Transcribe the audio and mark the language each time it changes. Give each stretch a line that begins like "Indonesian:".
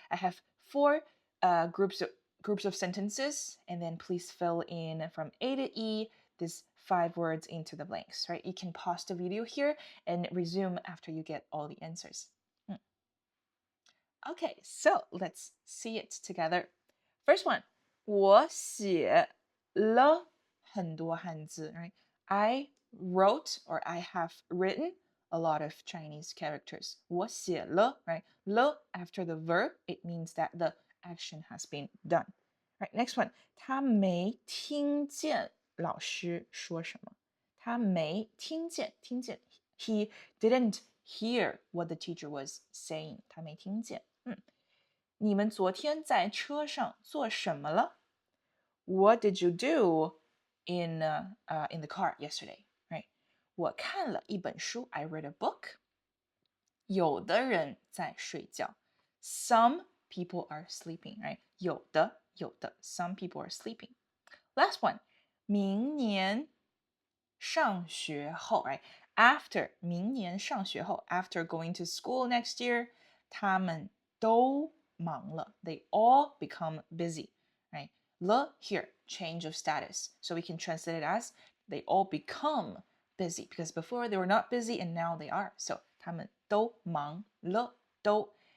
English: I have 4 groups of sentences, and then please fill in from A to E these 5 words into the blanks, right? You can pause the video here and resume after you get all the answers. Okay, so let's see it together. First one,
Chinese: 我写了很多汉字,
English: right? I wrote or I have written a lot of Chinese characters.
Chinese: 我写了,
English: right? 了 after the verb, it means that the action has been done. Right, next one.
Chinese: 他没听见老师说什么。他没听见
English: He didn't hear what the teacher was saying.
Chinese: 他没听见。你们昨天在车上做什么了？
English: What did you do in the car yesterday? Right?
Chinese: 我看了一本书.
English: I read a book.
Chinese: 有的人在睡觉.
English: Some people are sleeping, right? 有的 some people are sleeping. Last one.
Chinese: 明年上学后,
English: right? After
Chinese: 明年上学后,
English: after going to school next year,
Chinese: 他们都忙了.
English: They all become busy, right? 了 here, change of status. So we can translate it as they all become busy because before they were not busy and now they are. So
Chinese: 他们都忙了,
English: 都